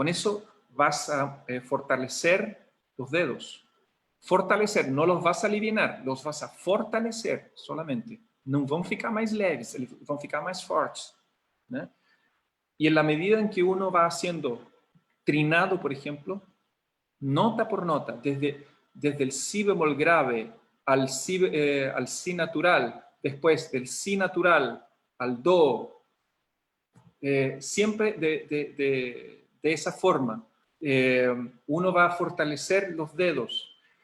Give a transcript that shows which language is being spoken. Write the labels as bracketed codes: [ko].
[es] Con eso vas a fortalecer los dedos. Fortalecer, no los vas a aliviar, los vas a fortalecer solamente. [pt] Não vão ficar mais leves, eles vão ficar mais fortes, ¿no? [es] Y en la medida en que uno va haciendo trinado, por ejemplo, nota por nota, desde el si bemol grave al si natural, después del si natural al do, siempre de esa forma, uno va a fortalecer los dedos.